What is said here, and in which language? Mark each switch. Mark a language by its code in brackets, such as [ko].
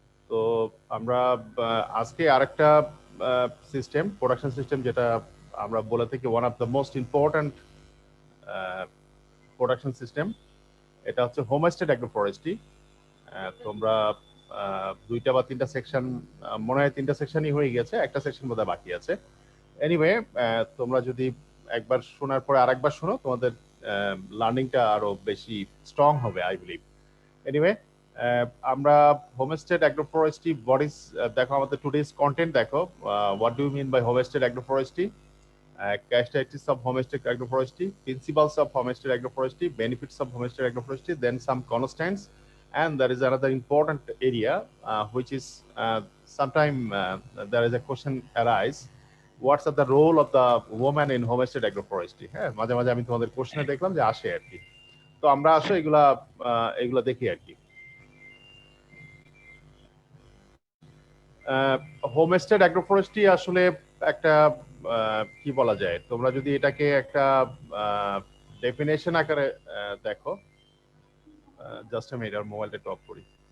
[bn] তো আমরা আজকে আরেকটা সিস্টেম, প্রোডাকশন সিস্টেম, যেটা আমরা বলে থাকি [en] one of the most important production system, [bn] এটা হচ্ছে হোমস্টেড অ্যাগ্রোফরেস্ট্রি। তোমরা দুইটা বা তিনটা সেকশন, মনে হয় তিনটা সেকশনই হয়ে গেছে, একটা সেকশন বোধহয় বাকি আছে। এনিওয়ে, তোমরা যদি একবার শোনার পরে আরেকবার শোনো, তোমাদের লার্নিংটা আরো বেশি স্ট্রং হবে [en] I believe. Anyway, আমরা homestead agroforestry what is, [bn] দেখো আমাদের টুডেজ কন্টেন্ট দেখো, [en] What do you mean by homestead agroforestry, characteristics of homestead agroforestry, principles of homestead agroforestry, benefits of homestead agroforestry, then some constants, and there is another important area which is sometime there is a question arise, what's the role of the woman in homestead agroforestry? [bn] হ্যাঁ, মাঝে মাঝে আমি তোমাদের কোশ্চেনে দেখলাম যে আসে আর কি। তো আমরা আসলে এগুলা এগুলা দেখি আর কি। হোমস্টেড অ্যাগ্রোফরেস্ট্রি আসলে একটা কি বলা যায়, তোমরা যদি এটাকে একটা ডেফিনেশন আকারে দেখো, জাস্ট আমি এটার মোবাইলটা টপ করি।